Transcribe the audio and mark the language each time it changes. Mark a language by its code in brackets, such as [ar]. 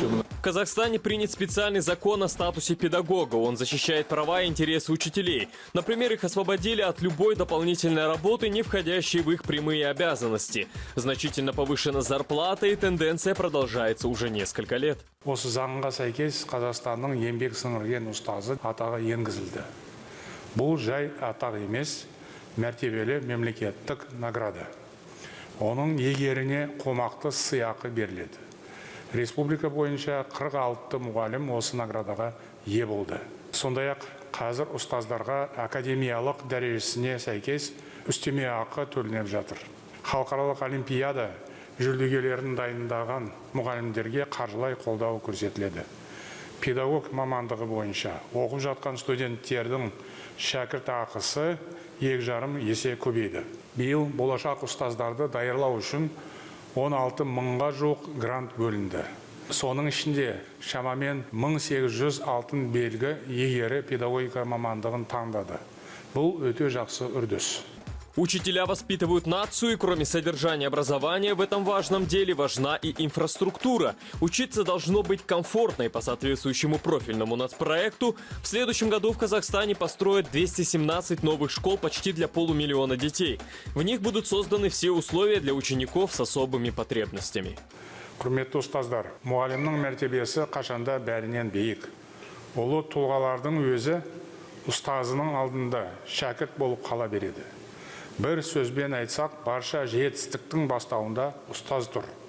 [ru] В Казахстане принят специальный закон о статусе педагога. Он защищает права и интересы учителей. Например, их освободили от любой дополнительной работы, не входящей в их прямые обязанности. Значительно повышена зарплата, и тенденция продолжается уже несколько лет. [kk] Осы заңға сәйкес Қазақстанның еңбек сіңірген ұстазы атағы енгізілді. Бұл жай атақ емес, мәртебелі мемлекеттік награда. Оның егеріне қомақты сыйақы беріледі. Республика бойынша 46 мұғалім осы наградаға ие болды. Сондай-ақ қазір ұстаздарға академиялық дәрежесіне сәйкес үстеме ақы төленіп жатыр. Халықаралық олимпиада жүлдегерлерін дайындаған мұғалімдерге қаржылай қолдау көрсетіледі. Педагог мамандығы бойынша оқып жатқан студенттердің шәкірт ақысы 2,5 есе көбейді. Биыл болашақ ұстаздарды даярлау үшін 16 мыңға жуық грант бөлінді. Соның ішінде шамамен 1800 алтын белгі иегері педагогика мамандығын таңдады. Бұл өте жақсы үрдіс. [ru] Учителя воспитывают нацию, и кроме содержания образования в этом важном деле важна и инфраструктура. Учиться должно быть комфортно, и по соответствующему профильному нацпроекту в следующем году в Казахстане построят 217 новых школ почти для 500 000 детей. В них будут созданы все условия для учеников с особыми потребностями. [kk] Құрметті ұстаздар, мұғалімнің мәртебесі қашанда бәрінен биік. Ұлы тұлғалардың өзі ұстазының алдында шәкірт болып қала береді. Бір сөзбен айтсақ, барша жетістіктің бастауында ұстаз тұр.